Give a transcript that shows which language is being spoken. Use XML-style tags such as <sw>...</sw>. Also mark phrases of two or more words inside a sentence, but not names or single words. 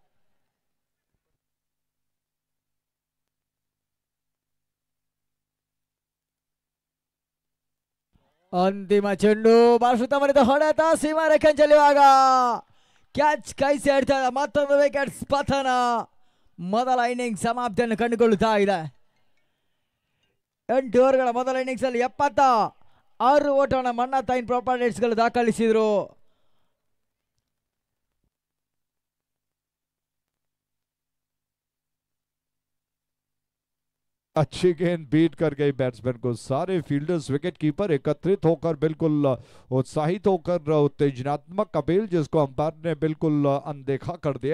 <kn>ಅಂತಿಮ ಚೆಂಡು ಬಾಸುತ್ತ ಮರಿದ ಹೊಡೆತ ಸೀಮಾ ರೇಖೆಂಚಲಿವಾಗ ಕ್ಯಾಚ್ ಕೈ ಸೇರ್ತಾ ಇದೆ. ಮತ್ತೊಂದು ವಿಕೆಟ್ ಪತನ. ಮೊದಲ ಇನ್ನಿಂಗ್ಸ್ ಸಮಾಪ್ತಿಯನ್ನು ಕಂಡುಕೊಳ್ಳುತ್ತಾ ಇದೆ. 8 ಓವರ್ಗಳ ಮೊದಲ ಇನ್ನಿಂಗ್ಸ್ ಅಲ್ಲಿ 76 ಓಟವನ್ನು ಮನ್ನಾ ತೈನ್ ಪ್ರಾಪರ್ಟೀಸ್ಗಳು ದಾಖಲಿಸಿದ್ರು.</kn> <hi>अच्छी गेंद बीट कर गई बैट्समैन को. सारे</hi> <en>fielders wicket keeper</en> <hi>एकत्रित होकर बिल्कुल उत्साहित होकर उत्तेजनात्मक अपील जिसको अंपायर ने बिल्कुल अनदेखा कर दिया.</hi>